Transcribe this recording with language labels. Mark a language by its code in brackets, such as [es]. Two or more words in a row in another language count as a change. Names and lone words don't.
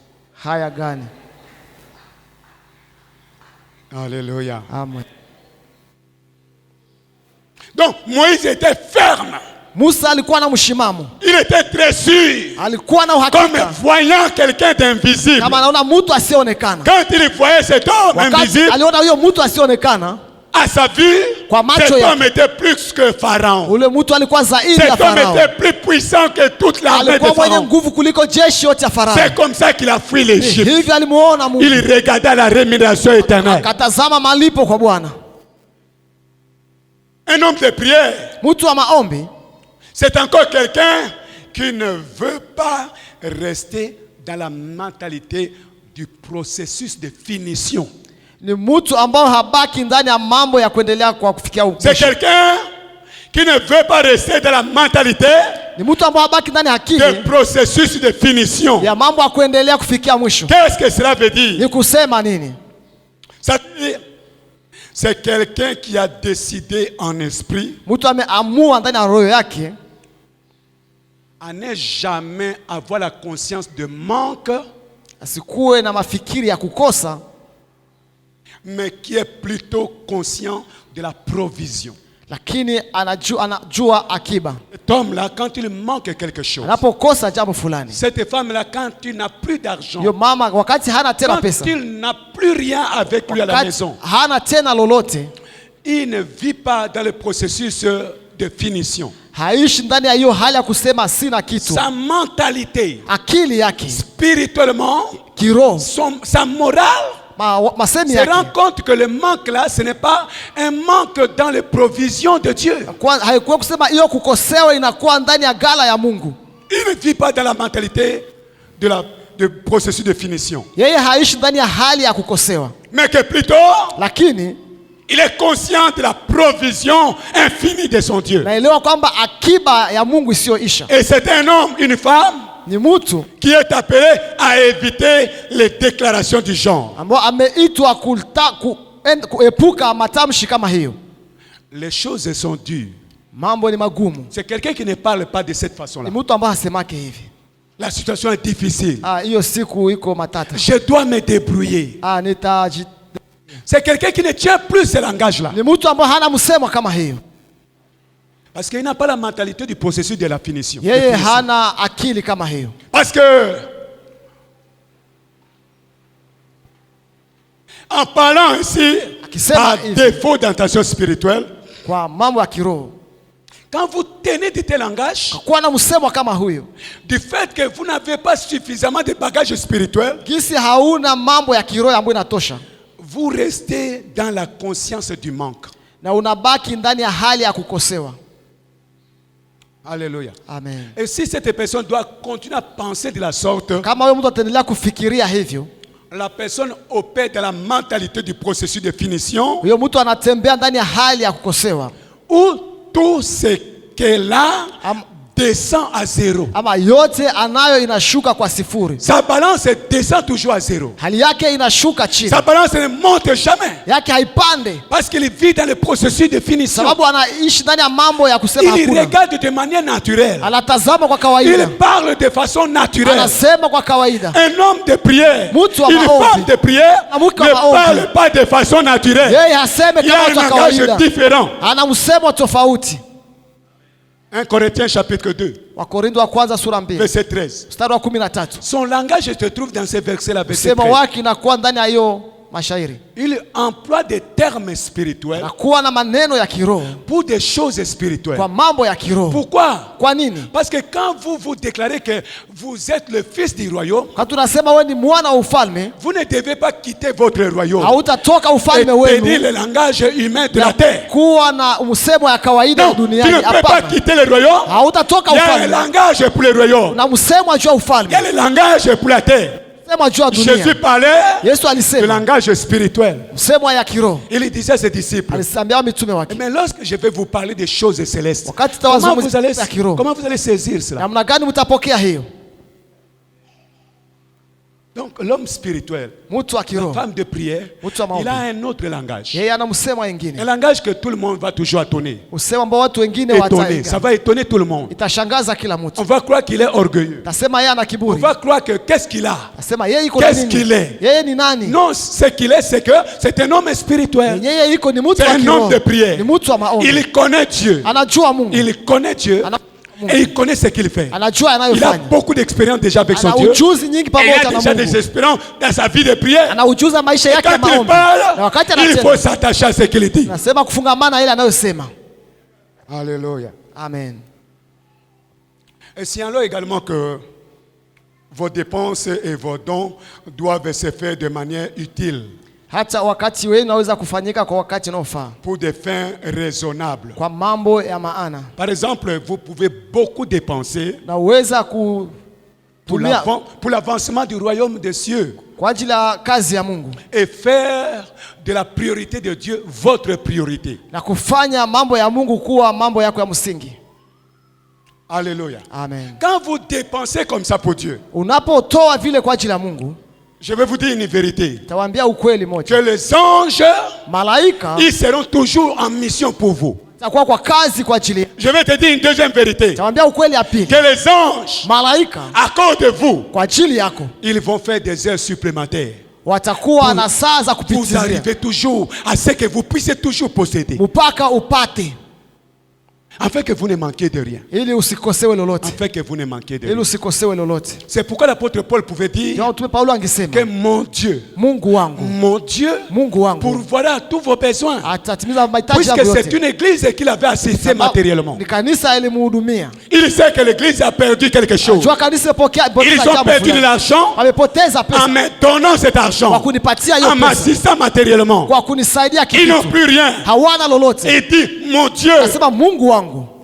[sw] Haya gani? [fr] Alléluia. Amen. Donc Moïse était ferme. [sw] Musa alikuwa na mshimamo. [fr] Il était très sûr. [sw] Alikuwa na uhakika. [fr] Comme voyant quelqu'un d'invisible. [sw] Kama anaona mtu asionekana. [fr] Quand il voyait cet homme invisible, [sw] aliona huyo mtu asionekana, [fr] à sa vue, cet homme était plus que Pharaon. [sw] Ule mtu alikuwa zaidi ya Farao. [fr] Cet homme était plus puissant que toute l'armée de Pharaon. [sw] Alikuwa mwenye nguvu kuliko jeshi yote ya Farao. [fr] C'est comme ça qu'il a fui l'Égypte. [sw] Hivi alimuona Mungu. [fr] Il regardait la rémunération éternelle. [sw] Akatazama malipo kwa Bwana. [fr] Un homme de prière. [sw] Mtu wa maombi. [fr] C'est encore quelqu'un qui ne veut pas rester dans la mentalité du processus de finition. [sw] Ni mtu ambao habaki ndani ya mambo ya kuendelea kwa kufikia mwisho. [fr] C'est quelqu'un qui ne veut pas rester dans la mentalité [sw] ni mtu ambao habaki ndani ya akili [fr] du processus de finition. [sw] Ya mambo ya kuendelea kufikia mwisho. [fr] Qu'est-ce que cela veut dire? [sw] Ni kusema nini? [fr] Ça veut dire c'est quelqu'un qui a décidé en esprit. [sw] Mtu ameamua ndani ya roho yake [fr] à ne jamais avoir la conscience de manque, [sw] asikuwe na mafikiri ya kukosa, [fr] mais qui est plutôt conscient de la provision. [sw] Lakini anajua akiba. [fr] Cet homme-là, quand il manque quelque chose, [sw] anapokosa jambo fulani, [fr] cette femme-là, quand il n'a plus d'argent, [sw] yo mama wakati hana tena pesa, [fr] quand il n'a plus rien avec lui à la maison, [sw] hana tena lolote, [fr] il ne vit pas dans le processus de finition. [sw] Haishi ndani ya hiyo hali ya kusema sina kitu. [fr] Sa mentalité, [sw] akili yake, [fr] spirituellement, [sw] kiroho, [fr] sa morale, se rend compte que le manque là, ce n'est pas un manque dans les provisions de Dieu. [sw] Haikuwa kusema hiyo kukosewa inakuwa ndani ya gala ya Mungu. [fr] Il ne vit pas dans la mentalité du processus de finition. [sw] Yeye haishi ndani ya hali ya kukosewa. [fr] Mais que plutôt, [sw] lakini [fr] il est conscient de la provision infinie de son Dieu. [sw] Naelewa kwamba akiba ya Mungu isiyoisha. [fr] Et c'est un homme, une femme, [sw] ni mtu [fr] qui est appelé à éviter les déclarations du genre. [sw] Ambao ameitwa kuepuka matamshi kama hiyo. [fr] Les choses sont dures. [sw] Mambo ni magumu. [fr] C'est quelqu'un qui ne parle pas de cette façon-là. [sw] Ni mtu ambaye hasemake hivi. [fr] La situation est difficile. [sw] Hiyo siku iko matata. [fr] Je dois me débrouiller. C'est quelqu'un qui ne tient plus ce langage-là. [sw] Ni mtu ambaye hana msemo kama hiyo. [fr] Parce qu'il n'a pas la mentalité du processus de la finition. [sw] Yeye hana akili kama hiyo. [fr] Parce que en parlant ainsi, par défaut d'intention spirituelle, [sw] kwa mambo ya kiroho, [fr] quand vous tenez de tel langage, [sw] kwa na msemo kama huyo, [fr] du fait que vous n'avez pas suffisamment de bagages spirituels, [sw] kisi hauna mambo ya kiroho ambayo inatosha, [fr] vous restez dans la conscience du manque. [sw] Na unabaki ndani ya hali ya kukosewa. [fr] Alléluia. Amen. Et si cette personne doit continuer à penser de la sorte, [sw] kama wewe mtu ataendelea kufikiria hivyo, [fr] la personne opère dans la mentalité du processus de finition, [sw] huyo mtu anatembea ndani ya hali ya kukosewa, [fr] où tout ce qu'elle a descend à zéro. [sw] Ama yote anayo inashuka kwa sifuri. [fr] Sa balance descend toujours à zéro. [sw] Hali yake inashuka chini. [fr] Sa balance ne monte jamais. [sw] Yake haipande. [fr] Parce qu'il vit dans le processus de finition. [sw] Sababu anaishi ndani ya mambo ya kusema hakuna. [fr] Il regarde de manière naturelle. [sw] Anatazama kwa kawaida. [fr] Il parle de façon naturelle. [sw] Anasema kwa kawaida. [fr] Un homme de prière, une femme de prière ne parle pas de façon naturelle. [sw] Yeye haseme kama kwa kawaida. [fr] Il a un langage différent. [sw] Ana msemo tofauti. [fr] 1 Corinthiens chapitre 2. [sw] Wakorintho wa kwanza sura 2. [fr] Verset 13. [sw] Mstari wa 13. [fr] Son langage se trouve dans ces versets là, verset 13. [sw] Sema wake inakuwa ndani ya hiyo mashairi. [fr] Il emploie des termes spirituels [sw] Anakuwa na maneno ya kiroho [fr] pour des choses spirituelles. [sw] kwa mambo ya kiroho. [fr] Pourquoi? [sw] Kwa nini? [fr] Parce que quand vous déclarez que vous êtes le fils du royaume, [sw] Kwa tunasema wewe ni mwana wa ufalme, [fr] vous ne devez pas quitter votre royaume [sw] hautatoka [fr] et [sw] ufalme [fr] tenir [sw] wenu [fr] le langage humain de la terre. [sw] kuwa na msemo ya kawaida [fr] Non, tu [sw] duniani. [fr] ne peux pas [sw] Hapana, [fr] quitter le royaume. [sw] hautatoka [fr] Il y a un [sw] ufalme. [fr] langage pour le royaume. [sw] Na msemo juu ya [fr] Il y [sw] ufalme, [fr] a le langage pour la terre. [sw] msemo juu ya [fr] Jésus [sw] dunia. [fr] parlait [sw] Yesu [fr] le [sw] alisema [fr] langage spirituel. [sw] msemo ya kiroho, [fr] Il disait à ses disciples. [sw] alisambia mitume wake. [fr] Mais lorsque je vais vous parler des choses célestes, [sw] Wakati [fr] comment [sw] tawazungumzia [fr] vous allez, [sw] ya kiroho, [fr] comment vous allez saisir cela? [sw] namna gani mtapokea hiyo? [fr] Donc l'homme spirituel, [sw] Mtu wa [fr] la [sw] kiroho, [fr] femme de prière, [sw] mtu wa maombi, [fr] il a un autre langage. [sw] yeye ana msemo [fr] Un [sw] mwingine, [fr] langage que tout le monde va toujours étonner. [sw] msemo ambao watu wengine [fr] Étonner. Ça [sw] wataiga, [fr] va étonner tout le monde. [sw] itashangaza kila [fr] On [sw] mtu. [fr] va croire qu'il est orgueilleux. [sw] Tasema yeye ana [fr] On [sw] kiburi, [fr] va croire que qu'est-ce qu'il a? [sw] tasema yeye iko na [fr] Qu'est-ce qu'il [sw] nini? [fr] est? [sw] Yeye ni nani? [fr] Non, ce qu'il est, c'est que c'est un homme spirituel. [sw] Yeye iko ni mtu [fr] C'est [sw] wa [fr] un [sw] kiroho, [fr] homme de prière. [sw] ni mtu wa maombi, [fr] Il connaît Dieu. anajua Mungu, Il connaît Dieu. Et il connaît ce qu'il fait. [sw] anajua [fr] Il a [sw] anayofanya, [fr] beaucoup d'expérience déjà avec son [sw] ana [fr] Dieu. [sw] ujuzi nyingi [fr] Et il [sw] pamoja [fr] a [sw] na [fr] déjà des [sw] Mungu, [fr] expériences dans sa vie de prière. [sw] ana ujuzi na maisha [fr] Et [sw] yake ya [fr] quand il [sw] maombi, na [fr] parle, [sw] wakati [fr] il faut [sw] anasema [fr] s'attacher à ce qu'il dit. [sw] nasema kufungamana na ile anayosema. [fr] Alléluia. Amen. Et signalons également que vos dépenses et vos dons doivent se faire de manière utile, [sw] Hata wakati wenu naweza kufanyika kwa wakati unaofaa, [fr] pour des fins raisonnables. [sw] kwa mambo ya maana. [fr] Par exemple, vous pouvez beaucoup dépenser [sw] Na uweza [fr] pour [sw] kutumia [fr] l'avancement du royaume des cieux [sw] kwa ajili ya kazi ya Mungu [fr] et faire de la priorité de Dieu votre priorité. [sw] na kufanya mambo ya Mungu kuwa mambo yako ya msingi. [fr] Alléluia. Amen. Quand vous dépensez comme ça pour Dieu, [sw] Unapotoa vile kwa ajili ya Mungu, [fr] je vais vous dire une vérité. [sw] tawaambia ukweli [fr] Que [sw] moja, [fr] les anges, [sw] malaika [fr] ils seront toujours en mission pour vous. [sw] takuwa kwa kazi kwa ajili. [fr] Je vais te dire une deuxième vérité. [sw] Tawaambia ukweli ya pili, [fr] Que les anges, [sw] malaika [fr] à cause de vous, [sw] kwa ajili yako [fr] ils vont faire des heures supplémentaires [sw] watakuwa na saa za [fr] pour [sw] kupitizia [fr] arriver toujours à ce que vous puissiez toujours posséder. [sw] mpaka upate, [fr] Afin que vous ne manquiez de rien. [sw] ili usikosewe lolote, [fr] Afin que vous ne manquiez de [sw] ili [fr] rien. [sw] usikosewe lolote. [fr] C'est pourquoi l'apôtre Paul pouvait dire [sw] Ndio mtume Paulo [fr] que [sw] angesema, [fr] mon Dieu, [sw] Mungu wangu, [fr] mon Dieu, [sw] Mungu wangu [fr] pourvoira tous vos besoins. [sw] atatimiza mahitaji [fr] Puisque [sw] yako [fr] c'est [sw] yote. [fr] une église qu'il avait assisté matériellement. [sw] Ni kanisa ilimhudumia. [fr] Il sait que l'église a perdu quelque chose. [sw] Jua kanisa [fr] Ils ont perdu de l'argent [sw] wamepoteza [fr] en [sw] pesa [fr] me donnant cet [sw] kwa [fr] argent, [sw] kunipatia hiyo [fr] en [sw] pesa, [fr] m'assistant matériellement. [sw] kwa kunisaidia [fr] Ils n'ont [sw] kitu. [fr] plus rien. [sw] Hawana lolote. [fr] Il dit, mon Dieu [sw] Nasema Mungu wangu